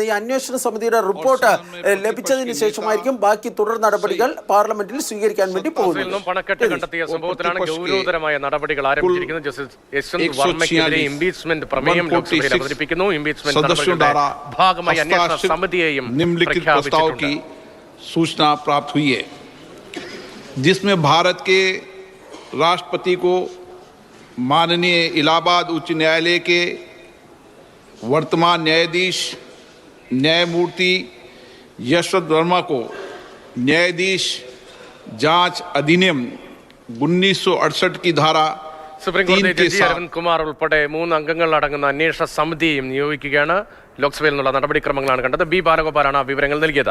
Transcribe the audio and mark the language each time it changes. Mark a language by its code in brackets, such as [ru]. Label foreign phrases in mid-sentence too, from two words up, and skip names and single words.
[ml] ഈ അന്വേഷണ സമിതിയുടെ റിപ്പോർട്ട് ലഭിച്ചതിന് ശേഷമായിരിക്കും ബാക്കി തുടർ നടപടികൾ പാർലമെന്റിൽ സ്വീകരിക്കാൻ വേണ്ടി പോകുന്നത്. പണക്കെട്ട് കണ്ടെത്തിയ സംഭവത്തിലാണ് ഗൗരവതരമായ നടപടികൾ ആരംഭിച്ചിരിക്കുന്നത്. ജസ്റ്റിസ് യശ്വന്ത് വർമ്മയ്ക്കെതിരെ ഇംപീച്ച്മെന്റ് പ്രമേയം ലോക്സഭയിൽ അവതരിപ്പിക്കുന്നു. ഇംപീച്ച്മെന്റ് നടപടികളുടെ ഭാഗമായി അന്വേഷണ സമിതിയെയും [hi] निम्नलिखित प्रस्ताव की सूचना प्राप्त हुई है, जिसमें भारत के राष्ट्रपति को माननीय इलाहाबाद उच्च न्यायालय के वर्तमान न्यायाधीश न्यायमूर्ति यशवंत वर्मा को न्यायाधीश जांच अधिनियम 1968 की धारा [ml] സുപ്രീം കോടതി ജഡ്ജി അരവിന്ദ് കുമാർ ഉൾപ്പെടെ 3 അംഗങ്ങൾ അടങ്ങുന്ന അന്വേഷണ സമിതിയും നിയോഗിക്കുകയാണ്. ലോക്സഭയിൽ നിന്നുള്ള നടപടിക്രമങ്ങളാണ് കണ്ടത്. ബി ബാലഗോപാലാണ് വിവരങ്ങൾ നൽകിയത്.